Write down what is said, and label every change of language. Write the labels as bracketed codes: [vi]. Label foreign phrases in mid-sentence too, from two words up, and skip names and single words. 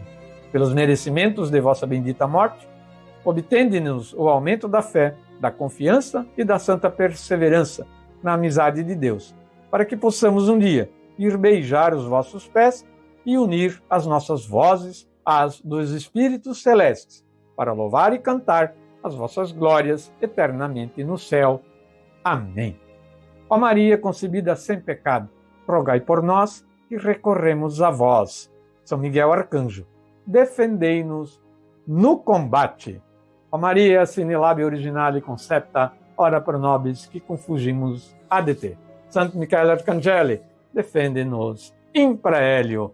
[pt] Pelos merecimentos de vossa bendita morte, obtende-nos o aumento da fé, da confiança e da santa perseverança na amizade de Deus, para que possamos um dia ir beijar os vossos pés e unir as nossas vozes às dos Espíritos Celestes, para louvar e cantar as vossas glórias eternamente no céu. Amém. Ó Maria, concebida sem pecado, rogai por nós que recorremos a vós. São Miguel Arcanjo, defendei-nos no combate. [la] Ó Maria, sine labia originale concepta, ora pro nobis que confugimos ad te. Santo Michael Arcangeli, defende-nos in praelio.